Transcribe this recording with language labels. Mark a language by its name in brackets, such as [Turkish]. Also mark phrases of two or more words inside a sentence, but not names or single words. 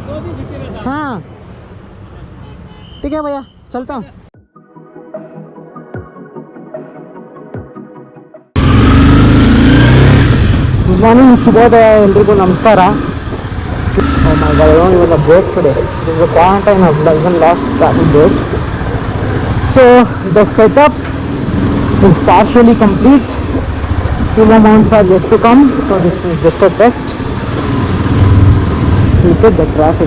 [Hindi] हाँ ठीक है भैया, चलता हूँ। [English] good morning, [Kannada] ಶುಭೋದಯ ಎಲ್ರಿಗೂ ನಮಸ್ಕಾರ. [English] Oh my god, I don't even have a break today. There's a quarantine, I've even lost traffic break. So the setup is partially complete. Few more mounts are yet to come, so this is just a test. Look at the traffic.